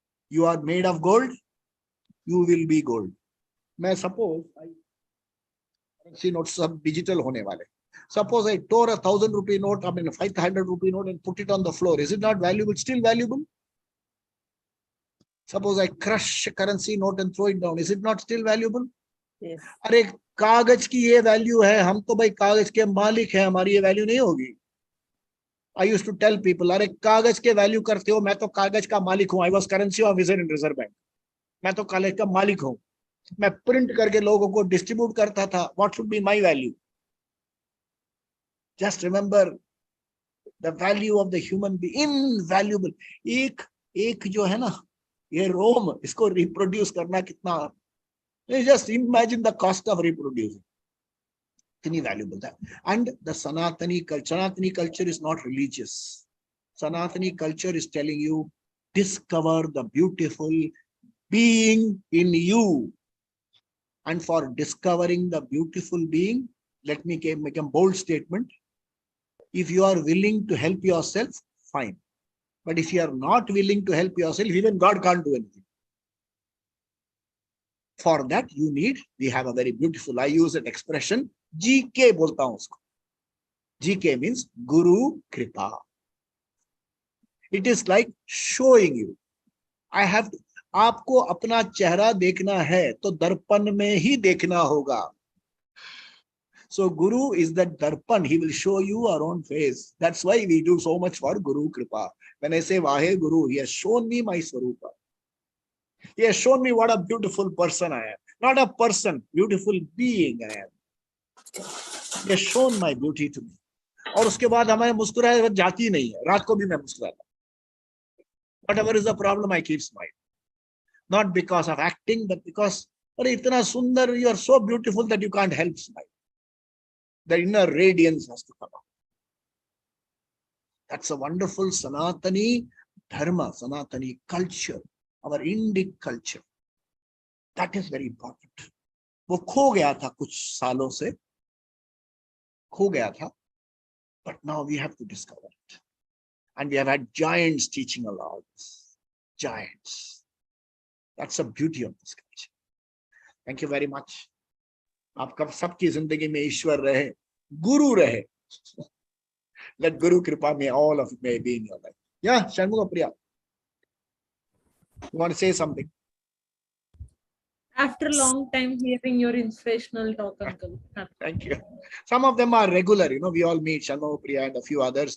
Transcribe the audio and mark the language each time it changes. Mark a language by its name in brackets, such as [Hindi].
[English] You are made of gold, you will be gold. [Hindi] मैं [English] suppose currency notes [Hindi] सब [English] digital [Hindi] होने वाले. [English] Suppose I tore 1,000 rupee note, 500 rupee note and put it on the floor. Is it not valuable? Still valuable? Suppose I crush a currency note and throw it down. Is it not still valuable? Yes. [Hindi] अरे कागज की ये value है, हम तो भाई कागज के मालिक हैं, हमारी ये वैल्यू नहीं होगी. [English] I used to tell people, [Hindi] अरे कागज के वैल्यू करते हो, मैं तो कागज का मालिक हूँ. [English] I was currency officer in Reserve Bank. [Hindi] मैं तो कागज का मालिक हूँ. मैं प्रिंट करके लोगों को डिस्ट्रीब्यूट करता था. [English] What should be my value? Just remember the value of the human being, invaluable. [Hindi] एक जो है ना, ये रोम, इसको रिप्रोड्यूस करना कितना, [English] just imagine the cost of reproducing. [Hindi] Itni [English] valuable that. And the Sanatani culture is not religious. Sanatani culture is telling you, discover the beautiful being in you. And for discovering the beautiful being, let me make a bold statement. If you are willing to help yourself, fine. But if you are not willing to help yourself, even God can't do anything. For that, we have a very beautiful, I use that expression, [Hindi] GK bolta hu usko. [English] GK means Guru Kripa. It is like showing you. [Hindi] आपको अपना चेहरा देखना है, तो दर्पण में ही देखना होगा. [English] So Guru is that darpan. He will show you our own face. That's why we do so much for Guru Kripa. When I say Vahe Guru, he has shown me my Swarupa. He has shown me what a beautiful person I am. Not a person, beautiful being I am. He has shown my beauty to me. [Hindi] और उसके बाद हमारे मुस्कुराए जाती नहीं है. रात को भी मैं मुस्कुराता. [English] Whatever is the problem, I keep smiling. Not because of acting, but because [Hindi] अरे इतना सुंदर, [English] you are so beautiful that you can't help smiling. The inner radiance has to come out. That's a wonderful Sanatani dharma, Sanatani culture, our Indic culture. That is very important. [Hindi] वो खो गया था कुछ सालों से, खो गया था, [English] but now we have to discover it. And we have had giants teaching a lot. Giants. That's the beauty of this culture. Thank you very much. [Hindi] आपका सबकी जिंदगी में ईश्वर रहे, गुरु रहे. [English] Let Guru Kripa may all of it may be in your life. Yeah, Shanmugha Priya. You want to say something? After a long time hearing your inspirational talk, Uncle. Thank you. Some of them are regular, we all meet, Shanmugha Priya and a few others.